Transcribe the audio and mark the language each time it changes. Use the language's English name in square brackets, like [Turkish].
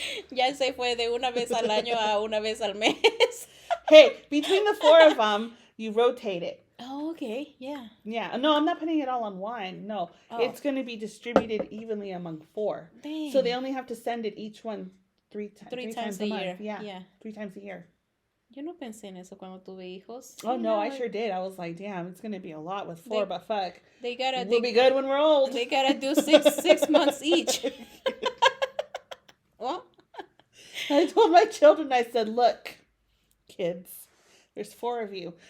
[Spanish] Ya se fue de una vez al año a una vez al mes. [English] Hey, between the four of them, you rotate it. Oh, okay. Yeah. Yeah. No, I'm not putting it all on one. No. Oh. It's going to be distributed evenly among 4. Dang. So they only have to send it each one three times a year. Month. Yeah. 3 times a year. [Spanish] Yo no pensé en eso cuando tuve hijos. [English] Oh, no, I sure did. I was like, damn, it's going to be a lot with 4, but fuck. We'll be good when we're old. They got to do 6 months each. Well, I told my children, I said, look, kids, there's 4 of you.